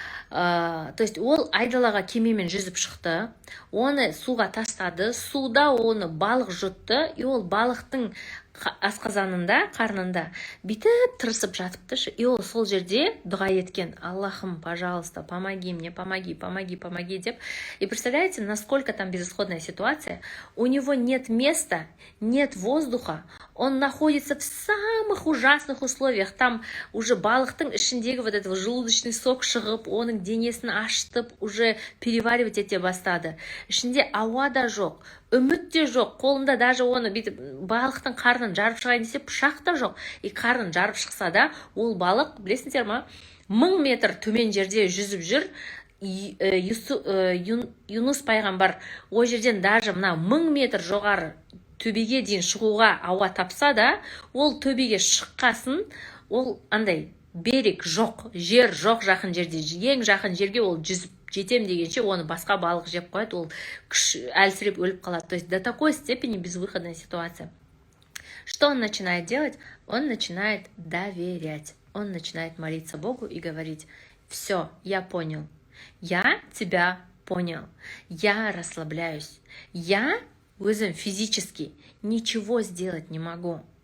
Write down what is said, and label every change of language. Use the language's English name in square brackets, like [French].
[Kazakh] То есть ол айдалаға кемемен жүзіп шықты, оны суға тастады, суда оны балық жұтты, и ол балықтың асқазанында, қарнында бүйтіп тырысып жатыпты, и ол сол жерде дұға еткен: Аллахым, [Russian] пожалуйста, помоги мне, помоги, помоги, [Kazakh] помоги деп. [Russian] И представляете, насколько там безысходная ситуация? У него нет места, нет воздуха, он находится в самых ужасных условиях. [Kazakh] Там уже балықтың ішіндегі [Russian] вот этого желудочный сок [Kazakh] шығып, оның денесін ашытып, [Russian] уже переваривать [Kazakh] ете бастады. Ішінде ауа да жоқ, үміт те жоқ, қолында даже оны бүйтіп балықтың қарнын жарып шығайын десе пышақ та жоқ. И қарнын жарып шықса да, ол балық, білесіңдер ма, 1000 метр төмен жерде жүзіп жүр. Юнус пайғамбар о жерден даже мына 1000 метр жоғары төбеге дейін шығуға ауа тапса да, ол төбеге шыққасын, ол андай берег жоқ, жер жоқ жақын жерде. Ең жақын жерге ол жүзіп жетем дегенше оны басқа балық жеп қояды, ол әлсіреп өліп қалады. [Russian] То есть до такой степени безвыходная ситуация. Что он начинает делать? Он начинает доверять. Он начинает молиться Богу и говорить: все, я понял, я тебя понял, я расслабляюсь, я [Kazakh] өзім [Russian] физически ничего сделать не могу.